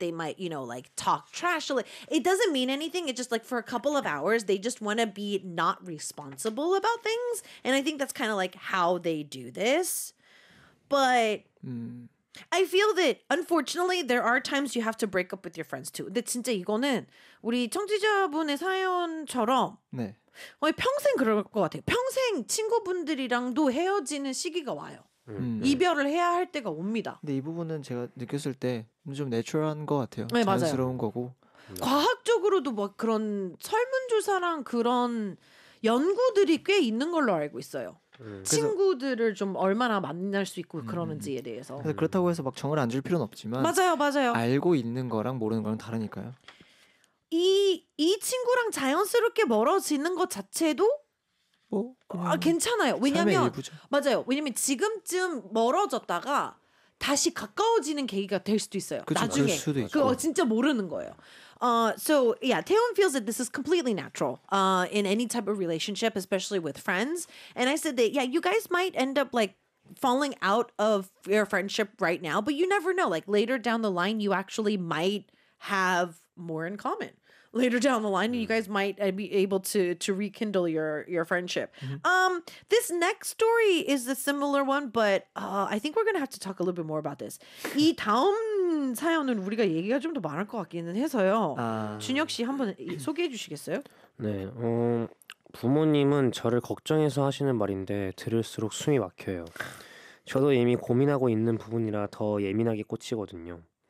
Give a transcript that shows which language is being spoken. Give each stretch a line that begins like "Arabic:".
English: They might, you know, like talk trash a little. It doesn't mean anything. It's just like for a couple of hours, they just want to be not responsible about things. And I think that's kind of like how they do this. But I feel that, unfortunately, there are times you have to break up with your friends, too.
Korean: 근데 진짜 이거는 우리 청취자분의 사연처럼 네. 거의 평생 그럴 것 같아요. 평생 친구분들이랑도 헤어지는 시기가 와요. 이별을 해야 할 때가 옵니다. 근데 이 부분은 제가 느꼈을 때 좀 내추럴한 것 같아요. 네, 자연스러운 맞아요. 거고. 과학적으로도 막 그런 설문조사랑 그런 연구들이 꽤 있는 걸로 알고 있어요. 친구들을 좀 얼마나 만날 수 있고 그러는지에 대해서. 그렇다고 해서 막 정을 안 줄 필요는 없지만. 맞아요, 맞아요. 알고 있는 거랑 모르는 거랑 다르니까요. 이 친구랑 자연스럽게 멀어지는 것 자체도 뭐 아 괜찮아요. 왜냐면 맞아요. 왜냐면 지금쯤 멀어졌다가 다시 가까워지는 계기가 될 수도 있어요. 그쵸, 나중에 그럴 수도 있고. 그거 진짜 모르는 거예요.
English: So yeah, Taehyun feels that this is completely natural in any type of relationship, especially with friends. And I said that, yeah, you guys might end up like falling out of your friendship right now, but you never know. Like later down the line, you actually might have more in common. Later down the line, you guys might be able to rekindle your friendship. Mm-hmm. This next story is a similar one, but I think we're going to have to talk a little bit more about this.
Korean: 이 다음 사연은 우리가 얘기가 좀 더 많을 것 같기는 해서요. 준혁 씨 한번 소개해 주시겠어요? 네. 부모님은 저를 걱정해서 하시는 말인데 들을수록 숨이 막혀요. 저도 이미 고민하고 있는 부분이라 더 예민하게 꽂히거든요.